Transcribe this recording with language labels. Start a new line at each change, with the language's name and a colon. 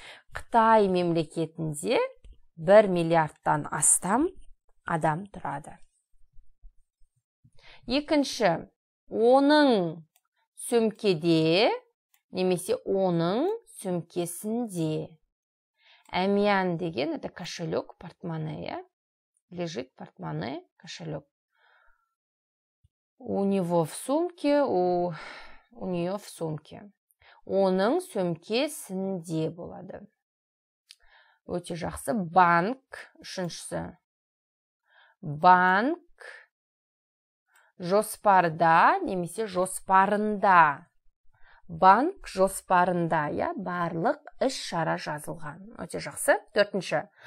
Kazakh: Қытай мемлекетінде 1 миллиардтан астам адам тұрады. Екінші, оның сөмкеде, немесе оның сөмкесінде. Әмиян деген,
Russian: это кошелек, портмоне, лежит портмоне, кошелек. У него в сумке, у нее в сумке.
Kazakh: Оның сөмкесінде болады. Өте жақсы. Банк, үшіншісі. Банк жоспарда, немесе жоспарында. Банк жоспарында, барлық іс-шара жазылған. Өте жақсы. Төртінші.